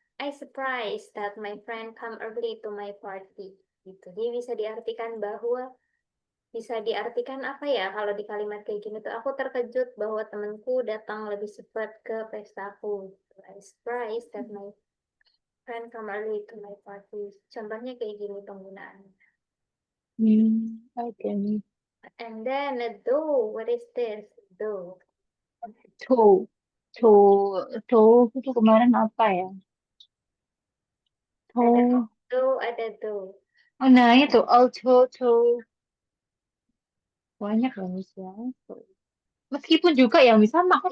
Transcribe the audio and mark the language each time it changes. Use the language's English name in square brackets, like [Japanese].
[English] I surprised that my friend come early to my party. [Indonesian] Gitu. Jadi bisa diartikan bahwa bisa diartikan apa ya kalau di kalimat kayak gini tuh aku terkejut bahwa temanku datang lebih cepat ke pestaku. [English] I surprised that my friend come early to my party. [Indonesian] Contohnya kayak gini penggunaannya. [English] Okay. And then though, what is this? Though. [Indonesian] Tuh, tuh itu kemarin apa ya? Ada Tuh, though, ada though. oh, nah itu tuh banyak loh Miss ya. Tuh. Meskipun juga ya Miss sama, kok